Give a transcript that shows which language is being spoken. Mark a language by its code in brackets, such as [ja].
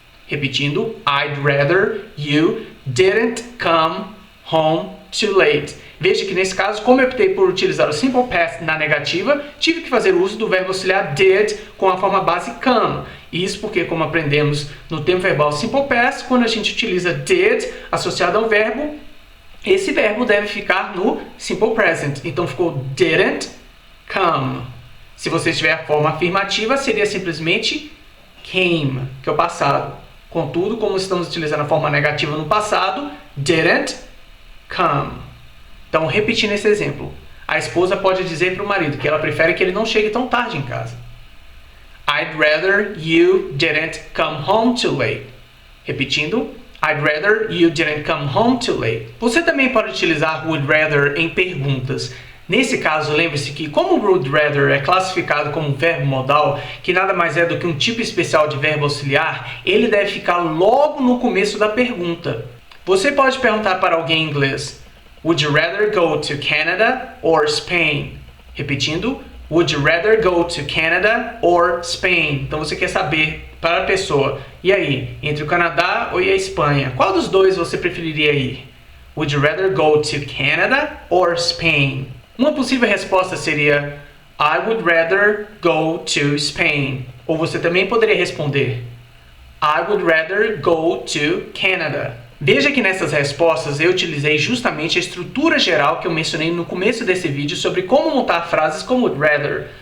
[pt] Repetindo, [en] I'd rather you didn't come home too late. [pt] Veja que nesse caso, como eu optei por utilizar o simple past na negativa, tive que fazer uso do verbo auxiliar did com a forma base come. Isso porque, como aprendemos no tempo verbal simple past, quando a gente utiliza did associado a um verbo, esse verbo deve ficar no simple present. Então ficou didn't come. Se você tiver a forma afirmativa, seria simplesmente came, que é o passado. Contudo, como estamos utilizando a forma negativa no passado, didn't come. Então, repetindo esse exemplo, a esposa pode dizer para o marido que ela prefere que ele não chegue tão tarde em casa. [en] I'd rather you didn't come home too late. [pt] Repetindo, [en] I'd rather you didn't come home too late. [pt] Você também pode utilizar would rather em perguntas. Nesse caso, lembre-se que como o would rather é classificado como um verbo modal, que nada mais é do que um tipo especial de verbo auxiliar, ele deve ficar logo no começo da pergunta. Você pode perguntar para alguém em inglês: [en] Would you rather go to Canada or Spain? [pt] Repetindo, [en] Would you rather go to Canada or Spain? [pt] Então você quer saber para a pessoa: e aí, entre o Canadá ou a Espanha, qual dos dois você preferiria ir? [en] Would you rather go to Canada or Spain? [pt] Uma possível resposta seria [en] I would rather go to Spain. [pt] Ou você também poderia responder [en] I would rather go to Canada. [pt] Veja que nessas respostas eu utilizei justamente a estrutura geral que eu mencionei no começo desse vídeo sobre como montar frases com would rather.